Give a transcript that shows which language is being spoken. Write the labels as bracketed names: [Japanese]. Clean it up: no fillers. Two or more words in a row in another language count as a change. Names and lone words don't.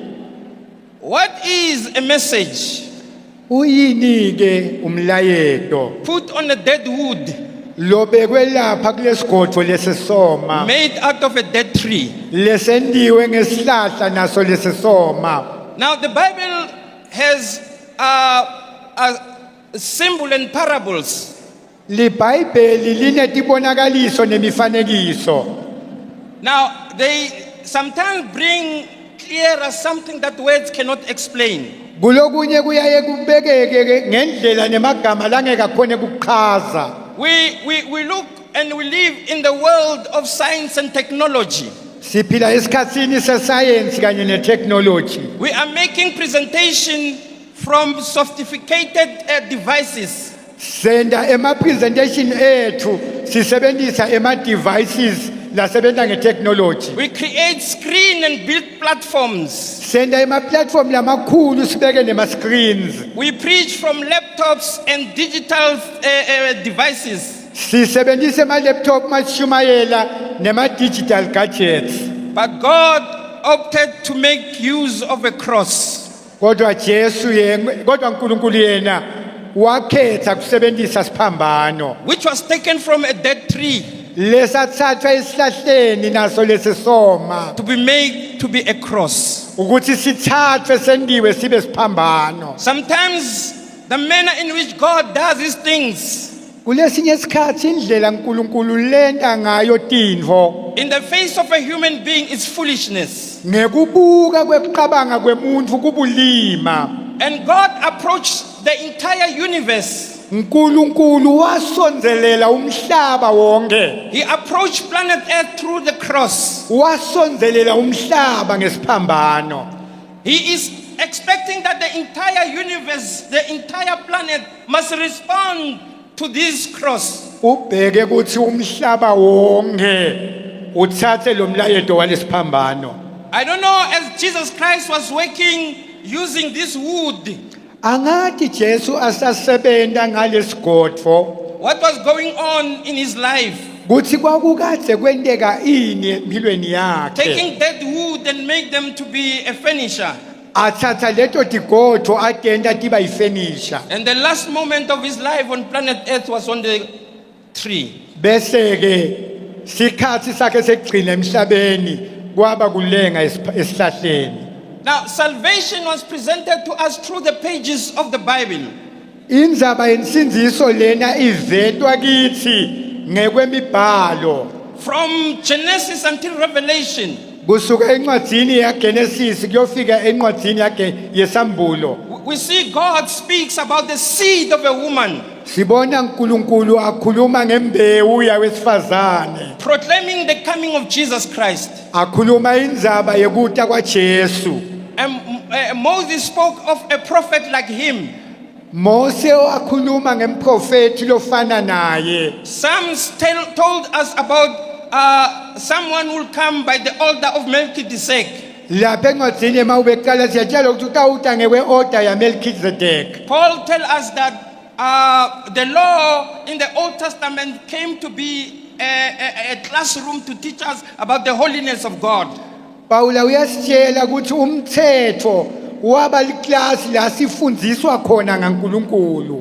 [English] What is a message [Swati] Uyini ke umlayeto [English] put on a dead wood [Swati] lobekwe lapha kulesigodvo lesesoma [English] made out of a dead tree? [Swati] lesendiwe ngesihlahla naso lesesoma. [English] Now, the Bible has a symbol and parables. [Swati] LiBhayibheli linetibonakaliso nemifanekiso. [English] Now, they sometimes bring clearer something that words cannot explain. [Swati] kulokunye kuyaye kubekeke ngendlela nemagama langeka khona ukuchaza. [English] We look and we live in the world of science and technology. [Swati] Siphila esikhatsini sescience kanye netechnology. [English] We are making presentation from sophisticated devices. [Swati] Senda presentation ethu sisebenzisa devices lasebenta ngetechnology. [English] We create screen and build platforms. [Swati] Senda platform lamakhulu sibeke nema screens. [English] We preach from laptops and digital devices. [Swati] Sisebenzisa laptop mashumayela nema [English] digital gadgets. But God opted to make use of a cross. [Swati] Kodwa uNkulunkulu yena wakhetha kusebenzisa siphambano. [English] Which was taken from a dead tree. [Swati] Lesathathwa esihlahleni naso lesisoma. [English] To be made to be a cross. [Swati] Ukuthi sithathwe sendiwe sibe siphambano. [English] Sometimes the manner in which God does these things, [Swati] kulesinye isikhathi indlela uNkulunkulu lenta ngayo tintfo, [English] in the face of a human being, is foolishness. [Swati] ngekubuka kwekucabanga kwemuntu kubulima. [English] And God approached the entire universe. [Swati] uNkulunkulu wasondelela umhlaba wonke. [English] He approached planet Earth through the cross. [Swati] Wasondelela umhlaba ngesiphambano. [English] He is expecting that the entire universe, the entire planet must respond to this cross. [Swati] Ubheke ukuthi umhlaba wonke uthathe lo mlayeto walesiphambano. [English] I don't know, as Jesus Christ was working using this wood, [Swati] Angathi Jesu asasebenta ngalesigodvo, [English] what was going on in his life? [Swati] kuthi kwakukade kwenteka ini empilweni yakhe. [English] Taking dead wood and make them to be a furniture. [Swati] Athatha leto tigodvo atenta tiba ifurniture. [English] And the last moment of his life on planet Earth was on the tree. [Swati] Bese ke sikhathi sakhe sekugcina emhlabeni kwaba kulenga esihlahleni. [English] Now, salvation was presented to us through the pages of the Bible. [Swati] Indzaba yensinziso lena ivetwa kithi ngekwemibhalo. [English] From Genesis until Revelation, [Swati] Kusuka encwadzini yaGenesis kuyofika encwadzini yesambulo. [English] we see God speaks about the seed of a woman, [Swati] Sibona uNkulunkulu akhuluma ngembewu yawesifazane. [English] proclaiming the coming of Jesus Christ. [Swati] Akhuluma indzaba yekuta kwaJesu. [English] And Moses spoke of a prophet like him. [Swati] Mose akhuluma ngemprofeti lofana naye. [English] Psalms told us about someone who will come by the order of Melchizedek. [Swati] Lapha encwadzini emawubeqala siyatshela ukuthi utawuta ngekwe-order yaMelchizedek. [English] Paul tells us that the law in the Old Testament came to be a classroom to teach us about the holiness of God. [Swati] Paula uyasitshela ukuthi umthetho waba liklasi la sifundiswa khona ngaNkulunkulu.